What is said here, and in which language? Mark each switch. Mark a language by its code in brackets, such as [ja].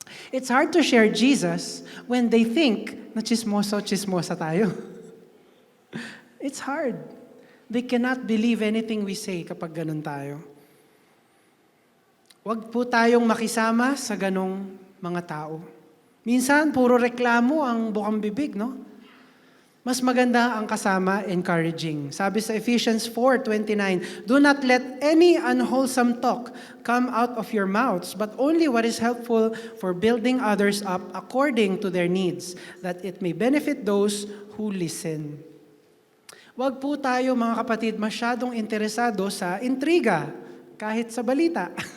[en] It's hard to share Jesus when they think [tl] na chismosa tayo. [en] It's hard. They cannot believe anything we say [tl] kapag ganun tayo. Huwag po tayong makisama sa ganong mga tao. Minsan, puro reklamo ang bukang bibig, no? Mas maganda ang kasama, encouraging. Sabi sa [en] Ephesians 4:29, do not let any unwholesome talk come out of your mouths, but only what is helpful for building others up according to their needs, that it may benefit those who listen. [tl] Huwag po tayo, mga kapatid, masyadong interesado sa intriga, kahit sa balita.